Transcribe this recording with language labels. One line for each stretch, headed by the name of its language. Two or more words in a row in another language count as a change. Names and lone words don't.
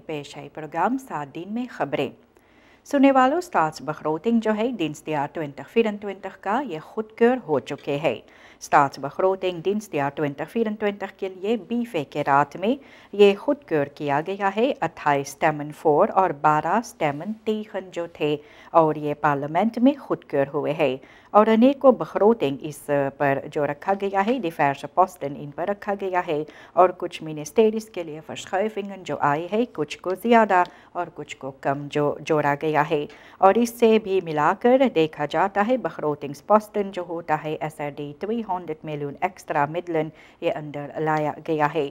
Hindi: पेश है प्रोग्राम 7 दिन में खबरें। सुनने वालों staatsbegroting जो है dienstjaar 2024 का ये खुदकर हो चुके हैं।
Dutch: staatsbegroting dienstjaar
Hindi: 2024 के लिए 20 के रात में ये खुदकर किया गया है। 28
Dutch: stemmen voor
Hindi: और 12
Dutch: stemmen tegen
Hindi: जो थे और ये पार्लियामेंट में खुदकर हुए हैं। और अनेकों begroting इस पर जो रखा गया है,
Dutch: diverse posten
Hindi: इन पर रखा गया है और कुछ मिनिस्ट्रीज के लिए verschuivingen जो आए हैं, कुछ को ज़्यादा और कुछ को कम जो जोड़ा गया है। और इससे भी मिलाकर देखा जाता है begrotingsposten जो होता है SRD 200
English: million extra
Hindi: मिडलन ये अंदर लाया गया है।